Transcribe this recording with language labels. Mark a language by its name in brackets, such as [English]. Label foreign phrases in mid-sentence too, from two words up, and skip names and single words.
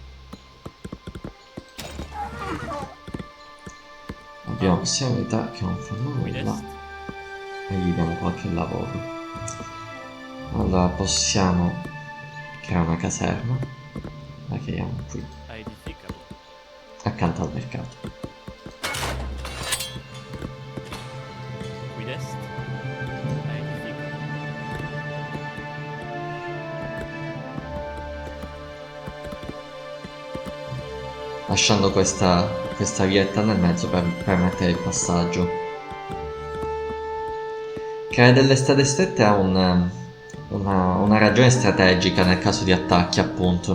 [Italian] Abbiamo possibilità che non fanno nulla e gli diamo qualche lavoro. Allora possiamo creare una caserma. La creiamo qui, [Latin] Aedificabo. [Italian] accanto al mercato. [Latin] Quid est? Aedificabo. [Italian] Lasciando questa vietta nel mezzo per permettere il passaggio. Creare delle strade strette ha una ragione strategica nel caso di attacchi, appunto.